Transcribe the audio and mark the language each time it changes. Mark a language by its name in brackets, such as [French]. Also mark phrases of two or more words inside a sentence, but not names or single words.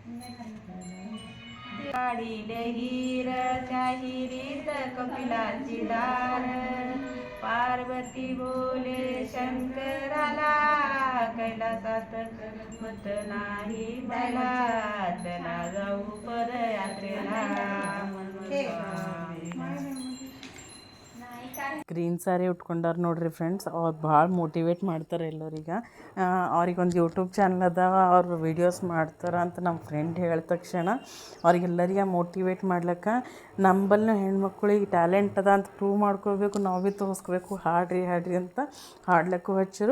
[Marathi] काढिले हिर त्या हिरीत कपिलाची दार, पार्वती बोले शंकराला, कैलासात करमत नाही मला, चला जाऊ पदयात्रेला, [English] green saree [Kannada] ಉಟ್ಕೊಂಡಾರ ನೋಡ್ರಿ ಫ್ರೆಂಡ್ಸ್. ಅವ್ರು ಭಾಳ ಮೋಟಿವೇಟ್ ಮಾಡ್ತಾರೆ ಎಲ್ಲರಿಗೆ. ಅವ್ರಿಗೊಂದು [English] YouTube channel [Kannada] ಅದ, ಅವ್ರು ವೀಡಿಯೋಸ್ ಮಾಡ್ತಾರೆ ಅಂತ ನಮ್ಮ ಫ್ರೆಂಡ್ ಹೇಳಿದ ತಕ್ಷಣ ಅವ್ರಿಗೆಲ್ಲರಿಗೆ ಮೋಟಿವೇಟ್ ಮಾಡ್ಲಿಕ್ಕೆ, ನಂಬಲ್ಲಿ ಹೆಣ್ಮಕ್ಳಿಗೆ ಟ್ಯಾಲೆಂಟ್ ಅದ ಅಂತ ಪ್ರೂವ್ ಮಾಡ್ಕೋಬೇಕು, ನಾವು ಭೀ ತೋರಿಸ್ಕೋಬೇಕು, ಹಾಡ್ರಿ ಅಂತ ಹಾಡ್ಲಿಕ್ಕೂ ಹಚ್ಚರು.